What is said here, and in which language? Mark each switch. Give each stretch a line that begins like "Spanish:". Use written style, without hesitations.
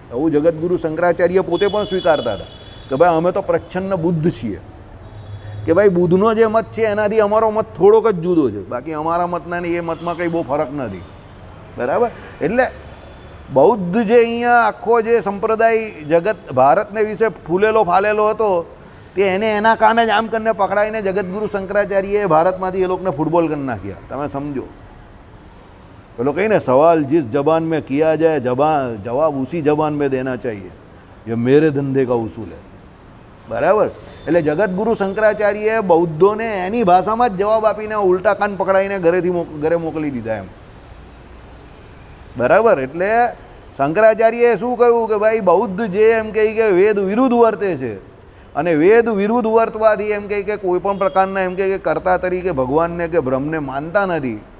Gujarati: આવું જગતગુરુ શંકરાચાર્ય પોતે પણ સ્વીકારતા હતા કે ભાઈ અમે તો પ્રચ્છન્ન બુદ્ધ છીએ, કે ભાઈ બુદ્ધનો જે મત છે એનાથી અમારો મત થોડોક જ જુદો છે, બાકી અમારા મતના ને એ મતમાં કંઈ બહુ ફરક નથી, બરાબર. એટલે બૌદ્ધ જે અહીંયા આખો જે સંપ્રદાય જગત ભારતને વિશે ફૂલેલો ફાલેલો હતો તે એને એના કાને જ આમ કરીને પકડાઈને જગતગુરુ શંકરાચાર્યએ ભારતમાંથી એ લોકોને ફૂટબોલ કરી નાખ્યા. તમે સમજો, પેલો કહીને સવાલ
Hindi: जिस जबान में किया जाए जवाब उसी जबान में देना चाहिए, ये मेरे धंधे का उसूल है, બરાબર.
Gujarati: એટલે જગતગુરુ શંકરાચાર્યએ બૌદ્ધોને એની ભાષામાં જ જવાબ આપીને ઉલટા કાન પકડાઈને ઘરે મોકલી દીધા એમ, બરાબર. એટલે શંકરાચાર્યએ શું કહ્યું કે ભાઈ બૌદ્ધ જે એમ કહે કે વેદ વિરુદ્ધ વર્તે છે, અને વેદ વિરુદ્ધ વર્તવાથી એમ કહે કે કોઈ પણ પ્રકારના એમ કે કર્તા તરીકે ભગવાનને કે બ્રહ્મને માનતા નથી.